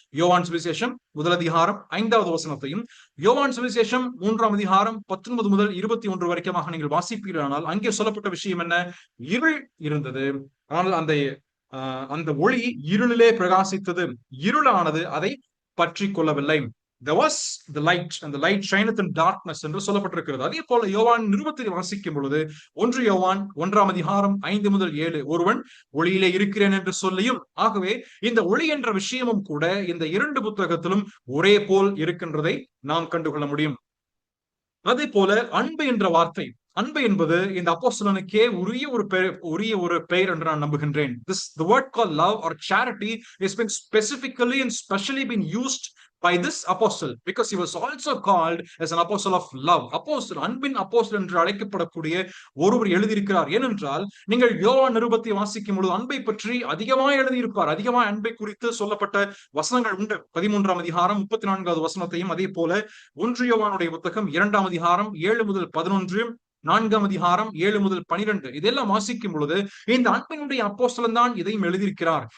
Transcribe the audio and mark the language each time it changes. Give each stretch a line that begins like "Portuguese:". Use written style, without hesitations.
Tamil: யோவான் சுவிசேஷம் முதல் அதிகாரம் 5வது வசனத்தையும், யோவான் சுவிசேஷம் 3ஆம் அதிகாரம் 19 முதல் 21 வரைக்குமாக நீங்கள் வாசிப்பீர்களானால் அங்கே சொல்லப்பட்ட விஷயம் என்ன? இருள் இருந்தது, ஆனால் அந்த ஒளி இருளிலே பிரகாசித்தது, இருளானது அதை பற்றி கொள்ளவில்லை.
English: There was the light and the light shineth in darkness
Tamil: என்று சொல்லப்பட்டிருக்கிறது. அதே போல யோவான் நிருபத்தை வாசிக்கும் பொழுது 1 யோவான் 1ஆம் அதிகாரம் 5 முதல் 7, ஒருவன் ஒளியிலே இருக்கிறேன் என்று சொல்லியும், ஆகவே இந்த ஒளி என்ற விஷயமும் கூட இந்த இரண்டு புத்தகத்திலும் ஒரே போல் இருக்கின்றதை நாம் கண்டுகொள்ள முடியும். அதே போல அன்பு என்ற வார்த்தை, அன்பு என்பது இந்த அப்போஸ்தலனுக்கே உரிய ஒரு பெயர் என்று நான் நம்புகின்றேன்.
English: The word called love or charity has been specifically and specially been used by this apostle because he was also called as an apostle of love.
Tamil: Apostle, அன்பின் அப்போஸ்தலன் என்று அழைக்கப்படக்கூடிய ஒருவர் எழுதியிருக்கிறார். ஏனென்றால் நீங்கள் யோவான் நிருபத்தை வாசிக்கும் பொழுது அன்பை பற்றி அதிகமாக எழுதியிருப்பார். அதிகமாக அன்பை குறித்து சொல்லப்பட்ட வசனங்கள் உண்டு. 13ஆம் அதிகாரம் 34வது வசனத்தையும், அதே போல 1 யோவானுடைய புத்தகம் 2ஆம் அதிகாரம் 7 முதல் 11, 4ஆம் அதிகாரம் 7 முதல் 12, இதெல்லாம் வாசிக்கும் பொழுது இந்த அன்பினுடைய அப்போஸ்தலன் தான் இதையும் எழுதியிருக்கிறார்.